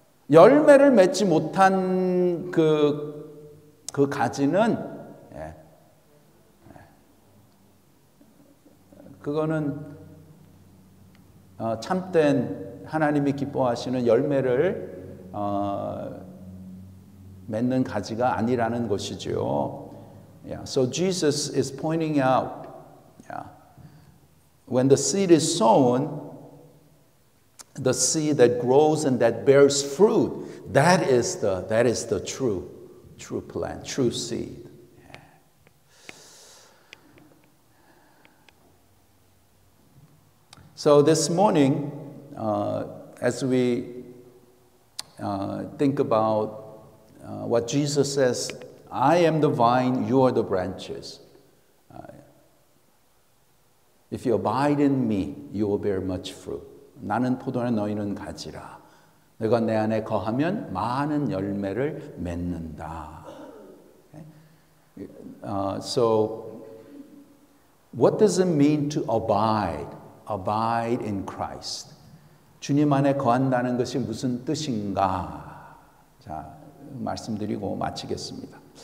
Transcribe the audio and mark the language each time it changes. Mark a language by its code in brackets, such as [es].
[ko] 열매를 맺지 못한 그 가지는 그거는 참된 하나님이 기뻐하시는 열매를 맺는 가지가 아니라는 것이죠. [en] So Jesus is pointing out, when the seed is sown, the seed that grows and that bears fruit, that is the true plant, true seed. So this morning, as we think about what Jesus says, I am the vine, you are the branches. If you abide in me, you will bear much fruit. [ko] 나는 포도나 너희는 가지라. 내가 내 안에 거하면 많은 열매를 맺는다. [en] So, what does it mean to abide? Abide in Christ. [ko] 주님 안에 거한다는 것이 무슨 뜻인가? 자, 말씀드리고 마치겠습니다.